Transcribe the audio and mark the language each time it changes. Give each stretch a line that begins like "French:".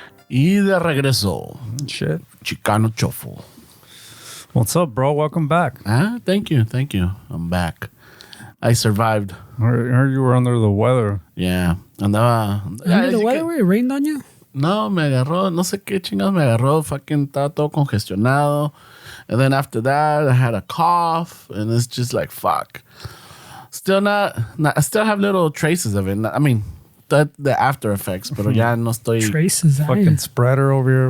Spanish: Y de regreso,
English: Shit. Chicano Shuffle. What's up, bro? Welcome back. Thank you. I'm back. I survived. I heard you were under the weather.
Spanish: Yeah. Andaba.
English: Under the weather, it rained on you?
Spanish: No, me agarró, no sé qué chingados me agarró. Fucking estaba todo congestionado.
English: And then after that, I had a cough. And it's just like, fuck. Still not I still have little traces of it. I mean, the after effects, pero ya no estoy. Traces. Fucking spreader over here.